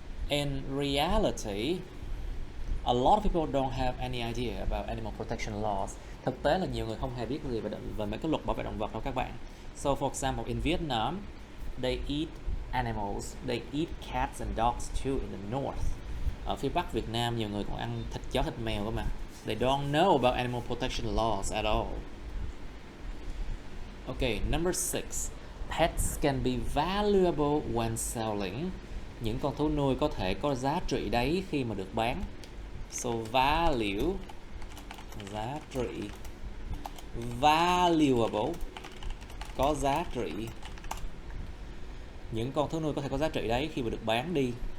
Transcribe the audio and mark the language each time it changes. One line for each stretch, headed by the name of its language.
English: In reality, a lot of people don't have any idea about animal protection laws.
Vietnamese: Thực tế là nhiều người không hề biết gì về mấy cái luật bảo vệ động vật đâu các bạn.
English: So for example, in Vietnam, they eat animals, they eat cats and dogs too in the north.
Vietnamese: Ở phía Bắc Việt Nam, nhiều người còn ăn thịt chó, thịt mèo cơ mà.
English: They don't know about animal protection laws at all. Okay, number 6. Pets can be valuable when selling.
Vietnamese: Những con thú nuôi có thể có giá trị đấy khi mà được bán.
English: So value,
Vietnamese: giá trị. Valuable, có giá trị. Những con thú nuôi có thể có giá trị đấy khi mà được bán đi.